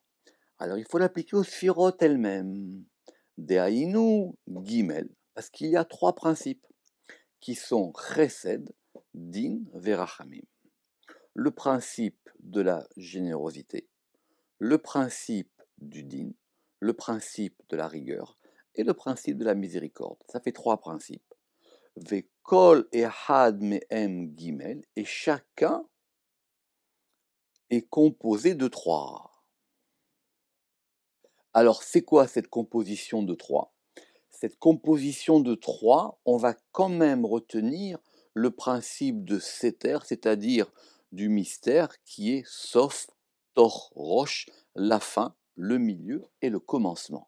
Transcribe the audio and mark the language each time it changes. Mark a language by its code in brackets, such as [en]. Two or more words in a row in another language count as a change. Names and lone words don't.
[fr] Alors il faut l'appliquer aux sphirotes elles-mêmes. [he] דהיינו גימל, [fr] parce qu'il y a 3 principes qui sont [he] חסד, דין, ורחמים. [fr] Le principe de la générosité, le principe du din, le principe de la rigueur et le principe de la miséricorde. Ça fait 3 principes. [he] וכל אחד מהם גימל, [fr] et chacun est composé de 3. Alors, c'est quoi cette composition de 3? Cette composition de 3, on va quand même retenir le principe de Seter, c'est-à-dire du mystère qui est [he] סוף, תוך, ראש, [fr] la fin, le milieu et le commencement.